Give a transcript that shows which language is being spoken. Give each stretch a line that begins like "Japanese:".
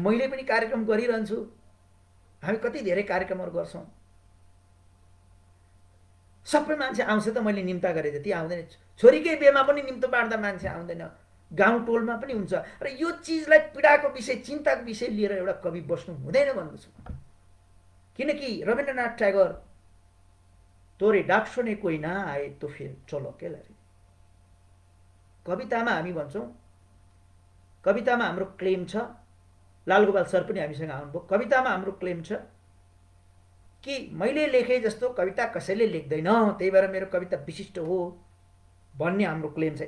Nepali: मैले पनि कार्यक्रम गरिरहन्छु, हामी कति धेरै कार्यक्रमहरू गर्छौँ, सबै मान्छे आउँछ त मैले निम्ता गरे जति आउँदैन। छोरीकै बेमा पनि निम्तो बाँड्दा मान्छे आउँदैन, गाउँ टोलमा पनि हुन्छ। र यो चिजलाई पीडाको विषय, चिन्ताको विषय लिएर एउटा कवि बस्नु हुँदैन भन्दैछु।
Hindi: किनकि रविन्द्रनाथ ट्यागोर तोरे डाक सुने कोही ना आए तो फिर चलो के लरे।
Nepali: कवितामा हामी भन्छौँ, कवितामा हाम्रो क्लेम छ, लालगोपाल सर पनि हामीसँग आउनुभयो, कवितामा हाम्रो क्लेम छ कि मैले लेखे जस्तो कविता कसैले लेख्दैन, त्यही भएर मेरो कविता विशिष्ट हो भन्ने हाम्रो क्लेम छ।